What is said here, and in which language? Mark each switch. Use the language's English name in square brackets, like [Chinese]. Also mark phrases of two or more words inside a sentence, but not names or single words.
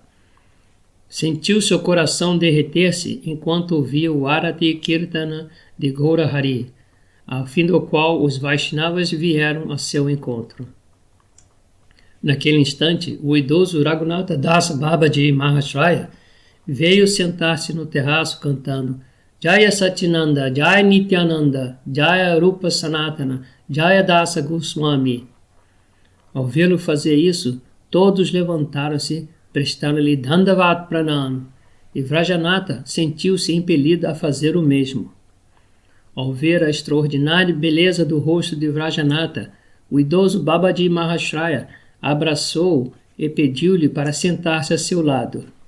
[Portuguese] Sentiu seu coração derreter-se enquanto ouvia o [Sanskrit] Arati Kirtana [Portuguese] de Gaurahari, ao fim do qual os Vaishnavas vieram a seu encontro. Naquele instante, o idoso Raghunatha Das Babaji Mahashaya veio sentar-se no terraço cantando [Sanskrit] Jaya Satyananda, Jaya Nityananda, Jaya Rupa Sanatana, Jaya Dasa Goswami. [Portuguese] Ao vê-lo fazer isso, todos levantaram-se, prestando-lhe [Sanskrit] Dandavat Pranam, [Portuguese] e Vrajanatha sentiu-se impelido a fazer o mesmo. Ao ver a extraordinária beleza do rosto de Vrajanatha, o idoso Babaji Mahashaya abraçou-o e pediu-lhe para sentar-se a seu lado.